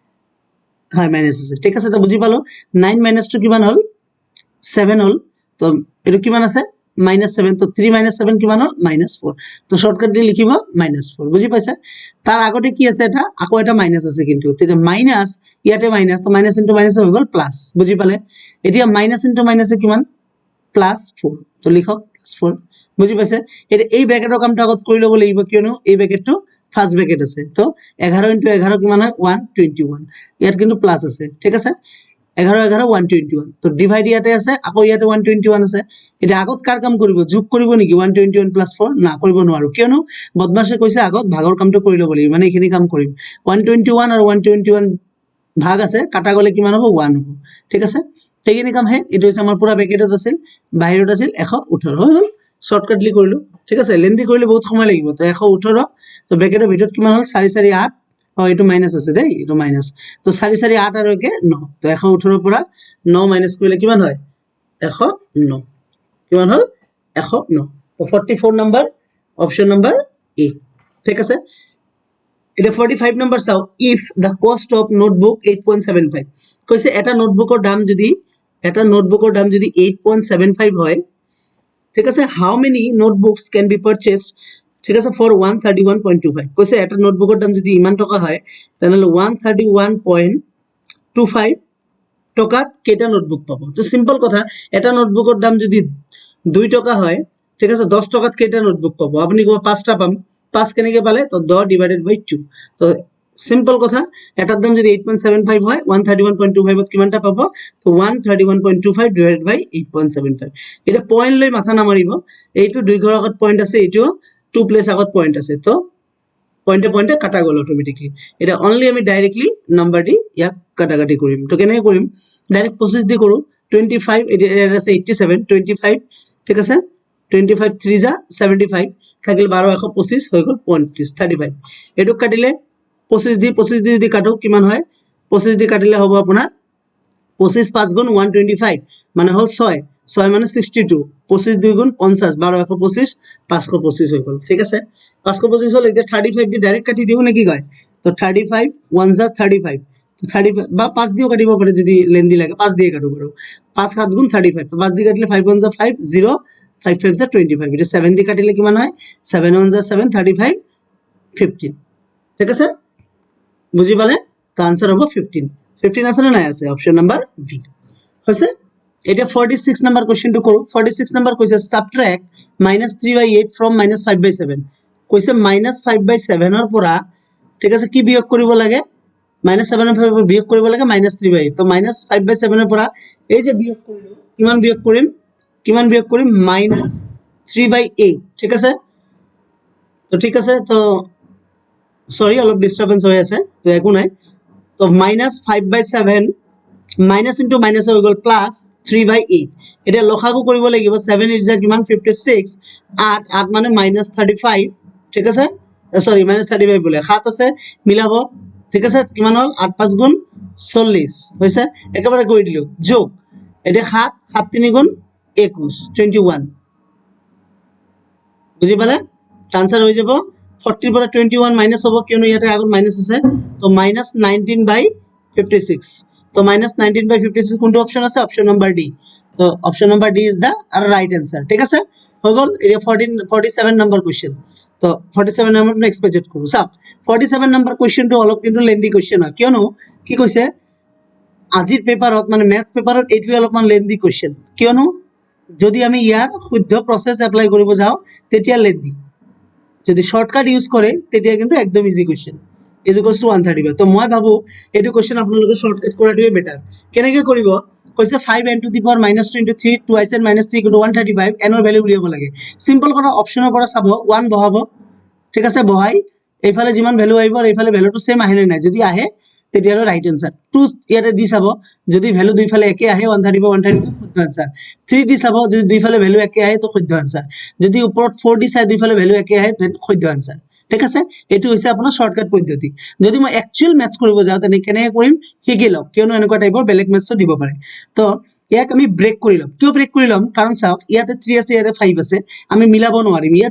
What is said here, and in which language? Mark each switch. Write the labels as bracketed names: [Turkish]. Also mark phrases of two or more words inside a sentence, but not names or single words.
[Assamese] হয় মাইনাস আছে ঠিক আছে তো বুজি পালো 9 - 2 কিমান হল 7 হল তো এটো কিমান আছে -7 তো 3 - 7 কিমান হল -4 তো শর্টকাট দি লিখিব -4 বুজি পাইছা তার আগতে কি আছে এটা আকৌ এটা মাইনাস আছে কিন্তু তেতিয়া মাইনাস ইয়াতে মাইনাস তো [English] minus into minus [Assamese] হৈ গল প্লাস বুজি পালে এতিয়া [English] minus into minuse [Assamese] কিমান +4 তো লিখক +4 বুজি পাইছে এটা এই ব্র্যাকেটৰ কামটো আগত কৰি লব লাগিব কিয়নো এই ব্র্যাকেটটো [English] first bracket [Assamese] আছে তো 11 into 11 কিমান হয় 121 ইয়াত কিন্তু প্লাস আছে ঠিক আছে 11 11 121 তো ডিভাইড ইয়াতে আছে আকৌ ইয়াতে 121 আছে এটা আগত কার কাম কৰিব যোগ কৰিব নেকি 121 + 4 না কৰিব নোৱাৰো কিয়নো বদমাশে কৈছে আগত ভাগৰ কামটো কৰি লব লাগিব মানে এইখিনি কাম কৰিম 121 আৰু 121 ভাগ আছে কাটা গলে কিমান হ'ব 1 হ'ব ঠিক আছে সেইখিনি কাম হে এটো হৈছে আমাৰ পুৰা ব্র্যাকেটত আছিল বাহিৰত আছিল 118 হৈ গল শর্টকাটলি কৰিলো ঠিক আছে লেন্দি কৰিলে বহুত সময় লাগিব তো 118 তো ব্র্যাকেটৰ ভিতৰত কিমান হল 4 4 8 এইটো মাইনাস আছে দেই এইটো মাইনাস তো 4 4 8 আৰু একে 9 তো 118 পৰা 9 মাইনাস কৰিলে কিমান হয় 109 কিমান হল 109 তো 44 [English] number option number [Assamese] এ ঠিক আছে এটা 45 নাম্বার চাও [English] if the cost of notebook [Assamese] 8.75 কৈছে এটা নোটবুকৰ দাম যদি 8.75 হয় ঠিক আছে [English] how many notebooks can be purchased [Assamese] ঠিক আছে ফর 131.25 কৈছে এটা নোটবুকৰ দাম যদি ইমান টকা হয় তেনেহলে 131.25 টকাত কেটা নোটবুক পাবো তো সিম্পল কথা এটা নোটবুকৰ দাম যদি 2 টকা হয় ঠিক আছে 10 টকাত কেটা নোটবুক পাবো আপনি কো 5টা পাম 5 কেনেকে পালে তো 10 [English] divided by [Assamese] 2 তো সিম্পল কথা এটার দাম যদি 8.75 হয় 131.25 ত কিমানটা পাবো তো 131.25 [English] divided by [Assamese] 8.75 এটা পয়েন্ট লৈ মাথা নামাৰিব এইটো দুই ঘৰ আগত পয়েন্ট আছে এইটো 2 প্লেস আগত পয়েন্ট আছে তো পয়েন্টে কাটা গল অটোমেটিকলি এটা অনলি আমি [English] directly number [Assamese] দি ইয়াক কাটাকাটি কৰিম তো কেনে কৰিম ডাইরেক্ট 25 দি কৰো 25 এটা আছে 87 25 ঠিক আছে 25 3 যা 75 থাকিল 12 125 হৈ গল 35 35 এটো কাটিলে 25 দি যদি কাটো কিমান হয় 25 দি কাটিলে হ'ব আপোনাৰ 25 5 গুণ 125 মানে হল 6 6 মানে 62 25 2 গুণ 50 12 125 525 হৈ গল ঠিক আছে 525 হল এতিয়া 35 দি ডাইরেক্ট কাটি দিও নেকি কয় তো 35 1 যা 35 তো 35 বা 5 দিও কাটিব পারে যদি লেন্দি লাগে 5 দিয়ে কাটো পারো 5 7 গুণ 35 তো 5 দিয়ে কাটিলে 5 1 যা 5 0 5 5 যা 25 এটা 7 দিয়ে কাটিলে কিমান হয় 7 1 যা 7 35 15 ঠিক আছে বুঝি পালে তো आंसर হবে 15 15 আছে না নাই আছে [English] option number B [Assamese] হইছে এটা 46 [English] number questionto [Assamese] করো 46 নাম্বার কইছে সাবট্রাক্ট -3/8 from -5/7 কইছে -5/7 এর পৰা ঠিক আছে কি বিয়োগ কৰিব লাগে -7 এর পৰা বিয়োগ কৰিব লাগে -3/8 তো -5/7 এর পৰা এই যে বিয়োগ কৰিলো কিমান বিয়োগ কৰিম -3/8 ঠিক আছে তো সরি অলপ ডিস্টারবেন্স হৈ আছে তো একো নাই তো -5/7 [English] minus into minus [Assamese] হৈ গল প্লাস 3/8 এটা লসাগু কৰিব লাগিব 7 8 যা কিমান 56 8 8 মানে -35 ঠিক আছে সরি -35 বলে 7 আছে মিলাব ঠিক আছে কিমান হল 8 5 গুণ 40 হইছে একেবারে কই দিলো যোগ এটা 7 7 3 গুণ 21 21 বুঝি পালে आंसर হৈ যাব 40 পৰা 21 মাইনাস হ'ব কিয়নো ইয়াতে আগত মাইনাস আছে তো -19/56 তো -19/56 কোনটো অপশন আছে [English] option number D [Assamese] তো [English] option number D is the right answer [Assamese] ঠিক আছে হৈ গল এটা 47 [English] number question [Assamese] তো 47 নাম্বার [English] next paget [Assamese] করব সাব 47 [English] number questionto [Assamese] অলপ কিন্তু [English] lendi question [Assamese] হয় কিয়নো কি কৈছে আজিৰ পেপাৰত মানে [English] math papert [Assamese] এইটো অলপমান [English] lendi question [Assamese] কিয়নো যদি আমি ইয়াৰ শুদ্ধ [English] process apply [Assamese] কৰিব যাও তেতিয়া লেন্দি যদি [English] shortcut use [Assamese] করে তেতিয়া কিন্তু একদম [English] easy question is equals to [Assamese] 135 তো মই ভাবো এটো কোশ্চেন আপোনালোকে শর্টকাট কৰাটোৱে বেটাৰ কেনেকৈ কৰিব কৈছে 5n [English] to the power [Assamese] -2 into 3 2n - 3 = 135 n ৰ ভ্যালু উলিয়াব লাগে সিম্পল কথা অপশনৰ পৰা চাব 1 বহাব ঠিক আছে বহাই এইফালে যিমান ভ্যালু আহিব আৰু এইফালে ভ্যালুটো সেম আহে নাই যদি আহে তেতিয়া হলো [English] right answer [Assamese] 2 ইয়াতে দি চাব যদি ভ্যালু দুইফালে একে আহে 135 শুদ্ধ आंसर 3 দি চাব যদি দুইফালে ভ্যালু একে আহে তো শুদ্ধ आंसर যদি ওপৰত 4 দি চাই দুইফালে ভ্যালু একে আহে তেন শুদ্ধ आंसर ঠিক আছে এটো হৈছে আপোনাৰ শর্টকাট পদ্ধতি যদি মই [English] actual maths [Assamese] কৰিব যাও তেনে কেনে কৰিম শিকি লওক কিয়নো এনেকুৱা টাইপৰ বেলেগ ম্যাথছও দিব পাৰে তো ইয়াক আমি ব্রেক কৰি লম কিয় ব্রেক কৰি লম কাৰণ চাওক ইয়াতে 3 আছে ইয়াতে 5 আছে আমি মিলাব নোৱাৰিম ইয়াত